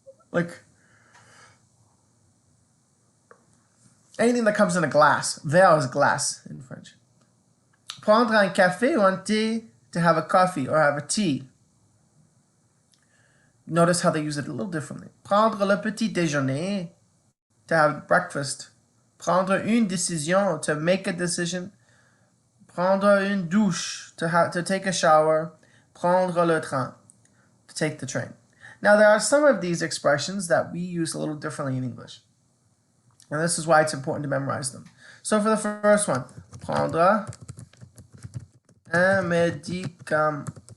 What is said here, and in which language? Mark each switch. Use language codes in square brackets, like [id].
[en] Like anything that comes in a glass. Verre is glass in French. [fr] Prendre un café ou un thé, [en] to have a coffee or have a tea. Notice how they use it a little differently. [fr] Prendre le petit déjeuner, [en] to have breakfast. [fr] Prendre une décision, [en] to make a decision. [fr] Prendre une douche, [en] to take a shower. [fr] Prendre le train, [en] to take the train. Now there are some of these expressions that we use a little differently in English. And this is why it's important to memorize them. So for the first one, [fr] prendre un médicament.